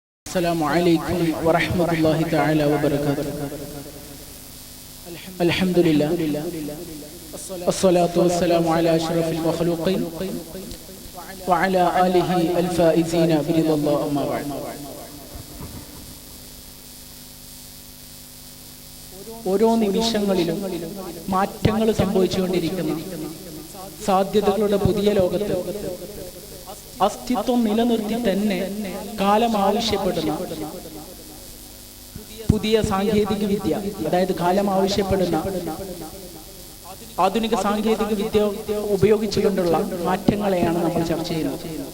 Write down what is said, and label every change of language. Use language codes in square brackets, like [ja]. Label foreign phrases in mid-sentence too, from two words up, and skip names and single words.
[ar] السلام عليكم ورحمة الله تعالى وبركاته. الحمد لله الصلاة والسلام على أشرف المخلوقين وعلى آله الفائزين برضا الله أما بعد. [ml] ഓരോ നിമിഷങ്ങളിലും മാറ്റങ്ങൾ സംഭവിച്ചുകൊണ്ടിരിക്കുന്ന സാധ്യതകളുടെ പുതിയ ലോകത്ത് അസ്തിത്വം നിലനിർത്തി തന്നെ കാലം ആവശ്യപ്പെടുന്ന പുതിയ സാങ്കേതിക വിദ്യ, അതായത് കാലം ആവശ്യപ്പെടുന്ന ആധുനിക സാങ്കേതിക വിദ്യ ഉപയോഗിച്ചുകൊണ്ടുള്ള മാറ്റങ്ങളെയാണ് നമ്മൾ ചർച്ച ചെയ്യുന്നത്.